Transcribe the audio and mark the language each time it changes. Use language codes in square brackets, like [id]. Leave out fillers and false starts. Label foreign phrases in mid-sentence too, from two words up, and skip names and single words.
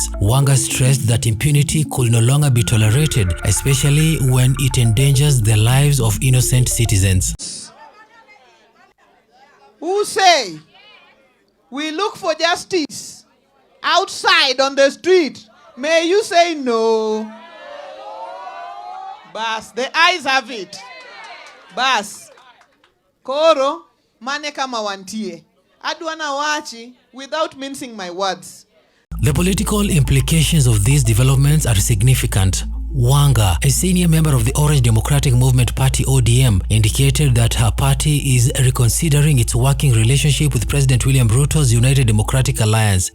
[en] Wanga stressed that impunity could no longer be tolerated, especially when it endangers the lives of innocent citizens. Who say we look for justice outside on the street? May you say no. Bas, the eyes have it. [luo] Bas, Koro, mane kama wantie. Adwana wachi [en] without mincing my words. The political implications of these developments are significant. Wanga, a senior member of the Orange Democratic Movement Party (ODM), indicated that her party is reconsidering its working relationship with President William Ruto's United Democratic Alliance.